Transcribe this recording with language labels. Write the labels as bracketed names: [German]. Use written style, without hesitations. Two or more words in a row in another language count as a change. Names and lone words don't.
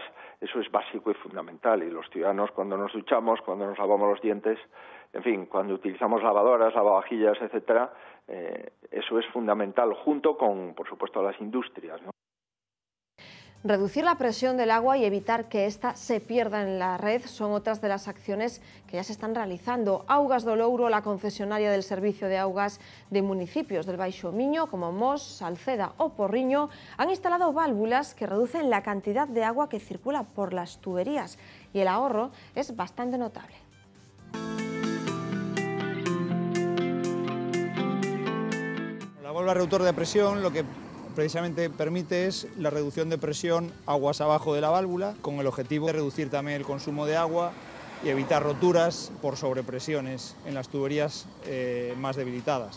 [Spanish] Eso es básico y fundamental. Y los ciudadanos, cuando nos duchamos, cuando nos lavamos los dientes, en fin, cuando utilizamos lavadoras, lavavajillas, etcétera, eso es fundamental, junto con, por supuesto, las industrias, ¿no? Reducir la presión del agua y evitar que ésta se pierda en la red son otras de las acciones que ya se están realizando. Augas do Louro, la concesionaria del servicio de augas de municipios del Baixo Miño, como Mos, Salceda o Porriño, han instalado válvulas que reducen la cantidad de agua que circula por las tuberías y el ahorro es bastante notable. La válvula reductor de presión lo que precisamente permite es la reducción de presión aguas abajo de la válvula, con el objetivo de reducir también el consumo de agua y evitar roturas por sobrepresiones en las tuberías más debilitadas.